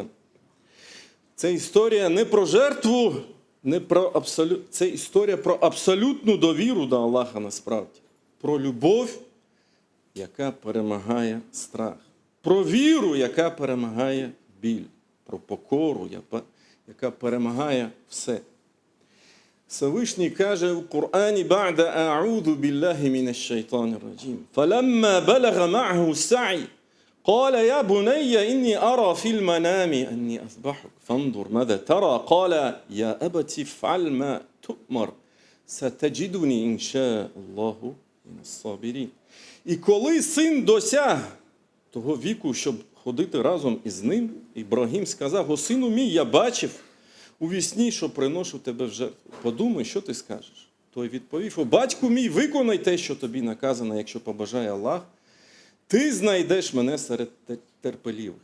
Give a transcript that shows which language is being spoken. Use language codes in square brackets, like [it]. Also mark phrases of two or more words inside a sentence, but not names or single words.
[uk] Це історія не про жертву, це історія про абсолютну довіру до Аллаха насправді. Про любов, яка перемагає страх. Про віру, яка перемагає біль. Про покору, яка перемагає все. Всевишній каже в Корані: [ar] «بعد أعوذ بالله من الشيطان الرجيم. فلما بلغ معه السعي, قال يا بني إني أرى في المنام أني أذبحك فانظر ماذا ترى قال يا أبت افعل ما تؤمر ستجدني إن شاء الله من الصابرين». [uk] І коли син досяг того віку, щоб ходити разом із ним, Ібрагім сказав: «О, сину мій, я бачив у вісні, що приношу тебе в жертву. Подумай, що ти скажеш?» Той відповів: «О, батьку мій, виконай те, що тобі наказано, якщо побажає Аллах, ти знайдеш мене серед терпеливих».